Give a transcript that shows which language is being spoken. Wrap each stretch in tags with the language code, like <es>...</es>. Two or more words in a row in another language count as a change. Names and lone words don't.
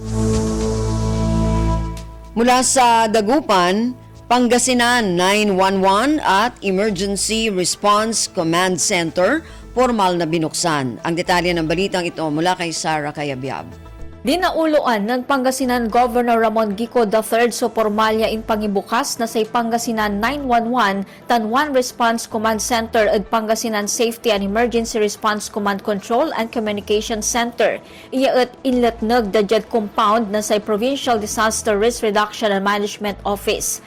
<tl>Mula sa Dagupan, Pangasinan 911 at Emergency Response Command Center, formal na binuksan. Ang detalye ng balitang ito mula kay Sarah Cayabyab.</tl> <pag>Dinauloan ng Pangasinan Governor Ramon Gico III so formalya in pangibukas na sa Pangasinan 911 Tanwan Response Command Center at Pangasinan Safety and Emergency Response Command Control and Communication Center. Iya at inletnag dadyat compound na sa Provincial Disaster Risk Reduction and Management Office.</pag>